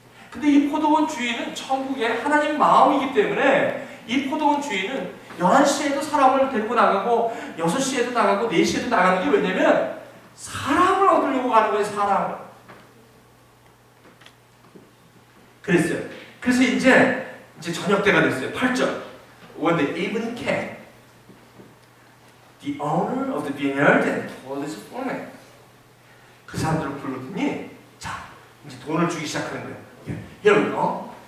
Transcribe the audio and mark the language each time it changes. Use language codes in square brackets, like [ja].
[ko] 근데 이 포도원 주인은 천국의 하나님 마음이기 때문에 이 포도원 주인은 11시에도 사람을 데리고 나가고 6시에도 나가고 4시에도 나가는 게 왜냐면 사람을 얻으려고 가는 거예요. 사람을. 그랬어요. 그래서 이제 저녁 때가 됐어요. 8절. [en] When the evening came, the owner of the vineyard and told his foreman. [ko] 그 사람들을 불렀더니 자, 이제 돈을 주기 시작하는 거예요. [en] Here we go.